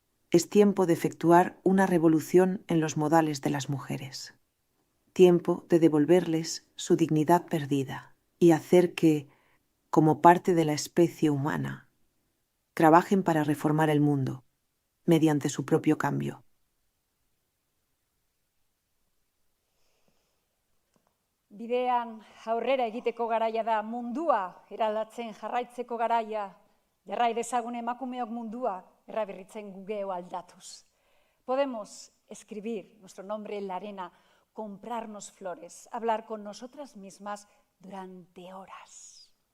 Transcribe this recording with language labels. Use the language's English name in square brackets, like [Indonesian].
[Spanish] Es tiempo de efectuar una revolución en los modales de las mujeres. Tiempo de devolverles su dignidad perdida y hacer que, como parte de la especie humana, trabajen para reformar el mundo mediante su propio cambio. [Basque] Bidean aurrera egiteko garaia da, mundua eraldatzen jarraitzeko garaia, jarrai dezagun emakumeok mundua errabirritzen gu geu aldatuz. [Spanish] Podemos escribir nuestro nombre en la arena, comprarnos flores, hablar con nosotras mismas durante horas.